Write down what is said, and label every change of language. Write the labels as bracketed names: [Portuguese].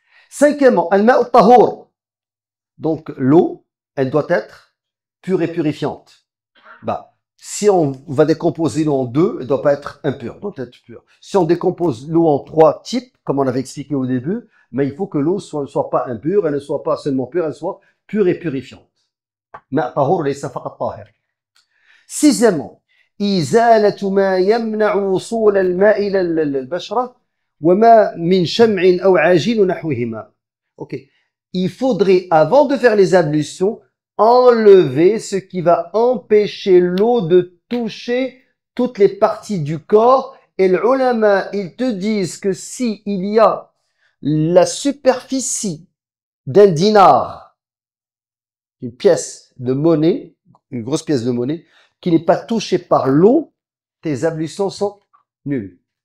[French] Cinquièmement, [Arabic] al-ma'u tahur. [French] Donc l'eau, elle doit être pure et purifiante. Bah, si on va décomposer l'eau en 2, elle ne doit pas être impure, elle doit être pure. Si on décompose l'eau en 3 types, comme on avait expliqué au début, mais il faut que l'eau ne soit pas impure, elle ne soit pas seulement pure, elle soit pure et purifiante. [Arabic] Ma tahur laysa faqat tahir. [French] Sixièmement, [Arabic] إزالة ما يمنع وصول الماء إلى البشرة وما من شمع أو عجين نحوهما. [French] Ok. Il faudrait, avant de faire les ablutions, enlever ce qui va empêcher l'eau de toucher toutes les parties du corps. Et les ulama, ils te disent que si il y a la superficie d'un dinar, une pièce de monnaie, une grosse pièce de monnaie, qui n'est pas touchée par l'eau, tes ablutions sont nulles.